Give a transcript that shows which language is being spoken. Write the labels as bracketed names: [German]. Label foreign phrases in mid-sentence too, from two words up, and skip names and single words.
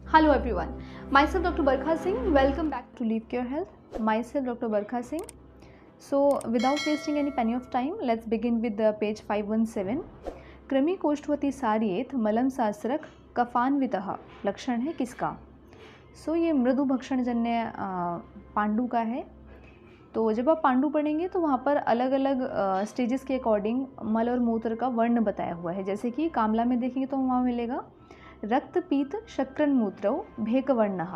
[English] Hello everyone, myself Dr. Barkha Singh. Welcome back to Live Care Health. Myself Dr. Barkha Singh. So without wasting any penny of time, let's begin with the page 517. [Sanskrit] कृमि कोष्ठवती सारियेत मलम शास्त्रक कफान्वितः लक्षण [Hindi] है किसका? सो ये मृदु भक्षण जन्य पांडु का है। तो जब आप पांडु पढ़ेंगे तो वहाँ पर अलग अलग स्टेजेस के अकॉर्डिंग मल और मूत्र का वर्ण बताया हुआ है। जैसे कि कामला में देखेंगे तो वहाँ मिलेगा [Sanskrit] रक्त पीत शक्रन मूत्रौ भेकवर्णः।